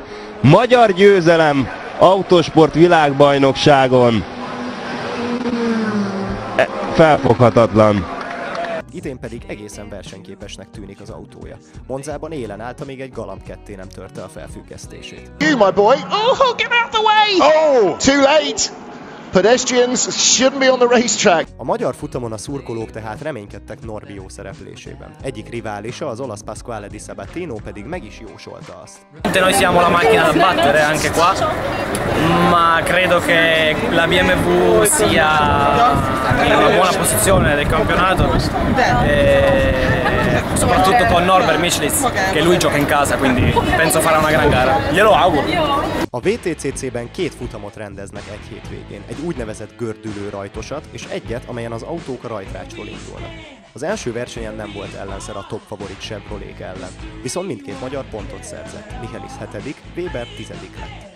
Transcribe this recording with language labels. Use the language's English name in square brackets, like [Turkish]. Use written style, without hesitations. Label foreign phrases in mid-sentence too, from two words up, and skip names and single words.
[Hungarian] Magyar győzelem autósport világbajnokságon! Felfoghatatlan! Idén pedig egészen versenyképesnek tűnik az autója. Monzában élen állt, amíg egy Galamb 2 nem törte a felfüggesztését. [English] You, my boy! Oh, get out the way! Oh, too late! Pedestrians shouldn't be on the racetrack. [Hungarian] A magyar futamon a szurkolók tehát reménykedtek Norbi jó szereplésében. Egyik riválisa, az olasz Pasquale Di Sabatino pedig meg is jósolta azt. [Italian] Noi siamo la macchina da battere anche qua, ma credo che la BMW sia in una buona posizione del campionato, soprattutto con Norbert Michelis, che lui gioca in casa, quindi penso farà una gran gara. Glielo auguro! [Hungarian] A WTCC-ben 2 futamot rendeznek egy hétvégén, egy úgynevezett gördülő rajtosat, és egyet, amelyen az autók a rajtrácsról indulnak. Az első versenyen nem volt ellenszer a top favorit Chevrolet ellen, viszont mindkét magyar pontot szerzett, Michelis 7., Weber 10. lett.